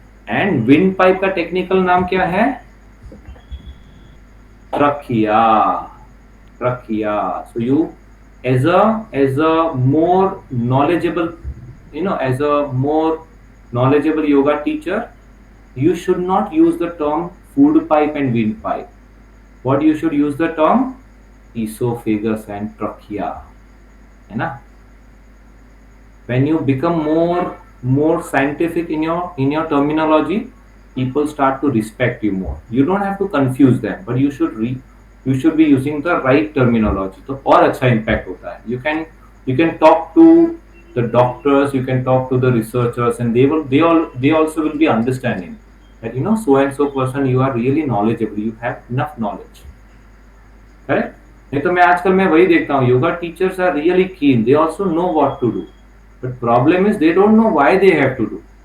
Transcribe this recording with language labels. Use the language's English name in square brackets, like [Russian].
[Hindi] And wind pipe का technical नाम क्या है? [English] Trachea. Trachea. So you, as a more knowledgeable, as a more knowledgeable yoga teacher, you should not use the term food pipe and wind pipe. What you should use the term? Esophagus and trachea. है ना? When you become more scientific in your terminology, people start to respect you more. You don't have to confuse them, but you should be using the right terminology. [Hindi] तो और अच्छा impact होता है. [English] You can talk to the doctors, you can talk to the researchers, and they also will be understanding that so and so person, you are really knowledgeable, you have enough knowledge. Correct? [Hindi] नहीं तो मैं वही देखता हूँ, [English] yoga teachers are really keen, they also know what to do, but problem is they don't know why they have to do.